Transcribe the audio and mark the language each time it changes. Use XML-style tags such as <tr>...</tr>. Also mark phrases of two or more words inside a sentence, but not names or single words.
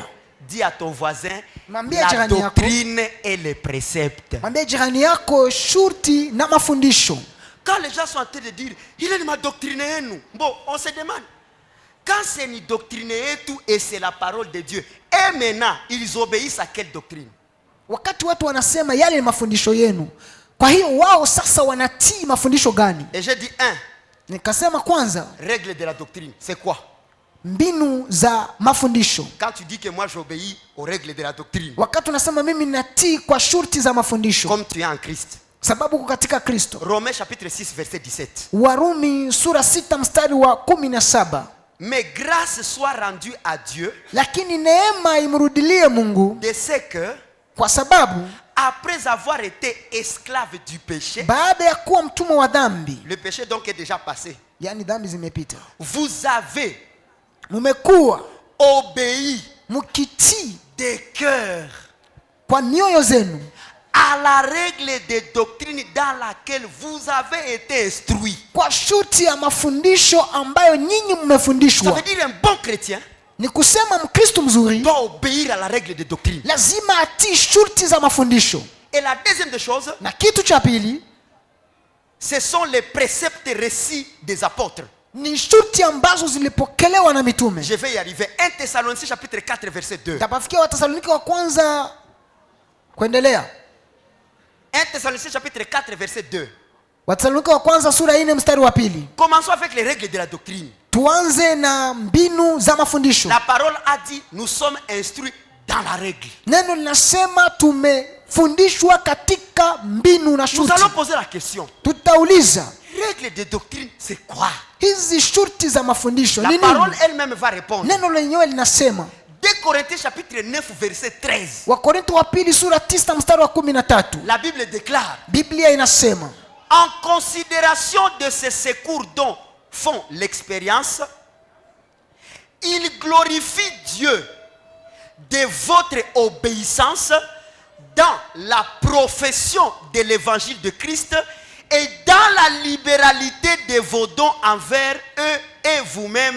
<fr>Dis à ton voisin,</fr> <sw>Mwambie</sw> <fr>la</fr> <sw>jirani yako.</sw> <fr>doctrine et les préceptes.</fr> <sw>Mwambie jirani yako shurti na mafundisho.</sw> <fr>Quand les gens sont en train de dire, il est ma doctrine et nous. Bon, on se demande, quand c'est une doctrine et tout, et c'est la parole de Dieu, et maintenant, ils obéissent à quelle doctrine?</fr> <sw>Wakati watu wanasema yale ni mafundisho yenu, kwa hiyo wao sasa wanatii mafundisho gani?</sw> <fr>Et j'ai dit, un,</fr> <sw>Nikasema kwanza,</sw> <fr>règle de la doctrine, c'est quoi?</fr> <sw>mbinu za mafundisho.</sw> <fr>Quand tu dis que moi j'obéis aux règles de la doctrine,</fr> <sw>Wakati unasema mimi natii kwa shurti za mafundisho,</sw> <fr>comme tu es en Christ.</fr> <sw>sababu uko katika Kristo.</sw> <fr>Romains chapitre 6, verset 17.</fr> <sw>Warumi sura 6 mstari wa 17.</sw> <fr>Mais grâce soit rendue à Dieu</fr> <sw>Lakini neema imrudilie Mungu</sw> <fr>de ce que,</fr> <sw>kwa sababu</sw> <fr>après avoir été esclave du péché,</fr> <sw>baada ya kuwa mtumwa wa dhambi,</sw> <fr>le péché donc est déjà passé,</fr> <sw>yani dhambi zimepita,</sw> <fr>vous avez</fr> <sw>mmekuwa</sw> <fr>obéi</fr> <sw>mkitii</sw> <fr>de cœur</fr> <sw>kwa mioyo zenu</sw> <fr>à la règle de doctrine dans laquelle vous avez été instruit.</fr> <sw>kwa shuti ya mafundisho ambayo nyinyi</sw> <fr>Ça</fr> <sw>mmefundishwa.</sw> <fr>veut dire un bon chrétien</fr> <sw>Ni kusema Mkristo mzuri</sw> <fr>doit obéir à la règle de doctrine.</fr> <sw>lazima atii shurti za mafundisho.</sw> <fr>Et la deuxième des choses,</fr> <sw>Na kitu cha pili</sw> <fr>ce sont les préceptes reçus des apôtres.</fr> <sw>ni shurti ambazo zilipokelewa na mitume.</sw> <fr>Je vais y arriver. 1 Thessaloniciens chapitre 4 verset 2.</fr> <sw>Tapafikia Wathesalonike wa kwanza kuendelea.</sw> <fr>1 Thessaloniciens chapitre 4 verset 2.</fr> <sw>Wathesalonike wa kwanza sura 4 mstari wa 2.</sw> <fr>Commençons avec les règles de la doctrine.</fr> <sw>Tuanze na mbinu za mafundisho.</sw> <fr>La parole a dit, nous sommes instruits dans la règle.</fr> <sw>Neno linasema tumefundishwa katika mbinu na</sw> <fr>Nous</fr> <sw>shurti.</sw> <fr>allons poser la question.</fr> <sw>Tutauliza,</sw> <fr>Règle de doctrine, c'est quoi?</fr> <sw>hizi shurti za mafundisho</sw> <fr>La</fr> <sw>ni</sw> <fr>parole</fr> <sw>nini?</sw> <fr>elle-même va répondre.</fr> <sw>Neno lenyewe linasema</sw> <fr>2 Corinthiens chapitre 9 verset 13.</fr> <sw>Wakorintho wa pili sura 9 mstari wa 13.</sw> <fr>La Bible déclare,</fr> <sw>Biblia inasema,</sw> <fr>en considération de ces secours dont font l'expérience, il glorifie Dieu de votre obéissance dans la profession de l'évangile de Christ et dans la libéralité de vos dons envers eux et vous-même.</fr>